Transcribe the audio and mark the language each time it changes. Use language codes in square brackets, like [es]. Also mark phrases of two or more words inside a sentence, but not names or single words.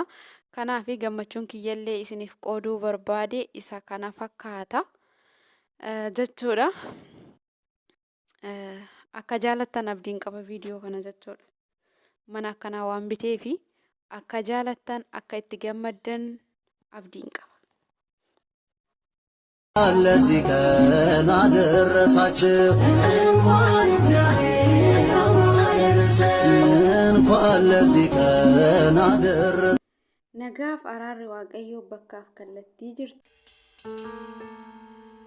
[om] Kanaafi gammachuun kiyyallee isiniif qooduu barbaade isa kana fakkaata jechuudha. Akka jaalattan abdiin qaba viidiyoo kana jechuudha. Mana akkanaa waan biteefi akka jaalattan akka itti gammaddan abdiin qaba. [am] ለዚህ ቀን አደረሳችሁ እንኳን ለዚህ ቀን [om] nagaaf araarri waaqayyoo bakkaaf kallattii jirtu.